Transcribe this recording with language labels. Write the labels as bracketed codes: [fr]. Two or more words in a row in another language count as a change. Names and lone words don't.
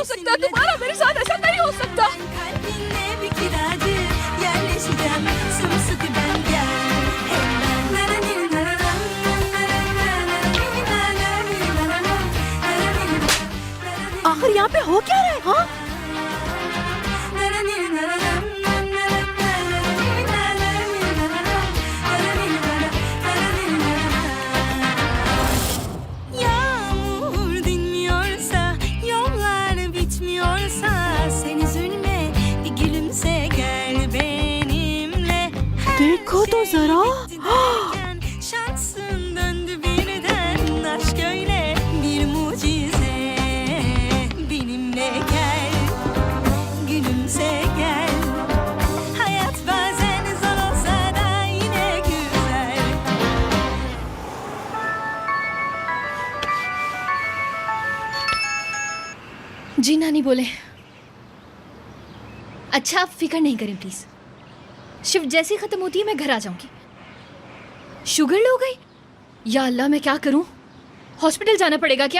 [hi] सकता, तुम्हारा मेरे साथ ऐसा नहीं हो सकता। [tr] Kalbinle bir kiracı yerleşeceğim sımsıkı ben gel [hi] आखिर यहाँ पे हो क्या रहा है? हाँ, [tr] Yağmur dinmiyorsa, yollar bitmiyorsa, sen üzülme, bir gülümse gel benimle. [hi] देखो तो जरा। [tr] Dinlerken şansın döndü birden, aşk öyle bir mucize. Benimle gel, gülümse gel. Hayat bazen zor olsa da yine güzel. [hi] जी नानी बोले। अच्छा आप फिक्र नहीं करें प्लीज, शिफ्ट जैसी खत्म होती है मैं घर आ जाऊंगी। [en] sugar low [hi] गई, [ar] يا الله [hi] मैं क्या करूं, हॉस्पिटल जाना पड़ेगा क्या?